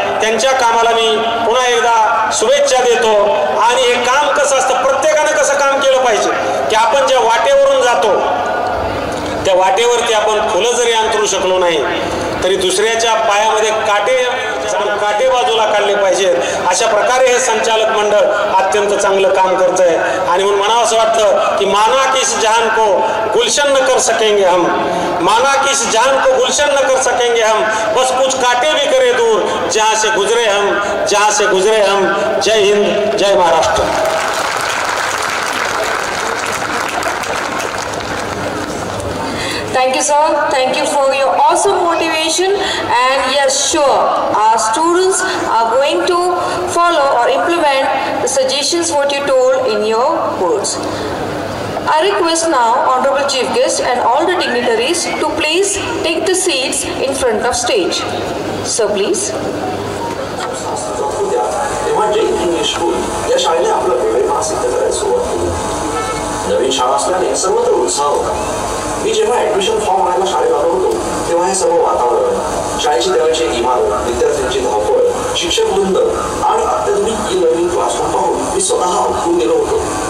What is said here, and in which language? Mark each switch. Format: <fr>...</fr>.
<mr>त्यांच्या कामाला मी पुन्हा एकदा शुभेच्छा देतो. आणि हे काम कसं असतं, प्रत्येकानं कसं काम केलं पाहिजे की आपण ज्या वाटेवरून जातो त्या वाटेवरती आपण फुलं जरी अंतरू शकलो नाही तरी दुसऱ्याच्या पायामध्ये काटे बाजूला काढले पाहिजेत. अशा प्रकारे हे संचालक मंडळ अत्यंत चांगलं काम करत आहे. आणि म्हणून मला असं वाटतं की</mr> <hi>माना की इस जहान को गुलशन न कर सकेंगे हम, माना कि इस जहान को गुलशन न कर सकेंगे हम, बस कुछ कांटे भी करे दूर जहाँ से गुजरे हम, जहाँ से गुजरे हम.</hi> <mr>जय हिंद, जय Maharashtra.</mr> <en>Thank you, sir. Thank you for your awesome motivation. And yes, sure, our students are going to follow or implement the suggestions what you told in your words. I request now Honorable Chief Guest and all the dignitaries to please take the seats in front of stage. Sir, please.</en> <mr>तेव्हा Jain English school या शाळेने आपलं वेगळेपणा सिद्ध करायला सुरुवात केली. नवीन शाळा असल्याने सर्वत्र उत्साह होता. मी जेव्हा ऍडमिशन फॉर्म आणायला शाळेत आलो होतो तेव्हा हे सर्व वातावरण, शाळेची त्यावेळची इमारत, विद्यार्थ्यांची धावपळ, शिक्षक वृंद आणि अत्याधुनिक ई लर्निंग क्लासरूम पाहून मी स्वतः अवघून गेलो होतो.</mr>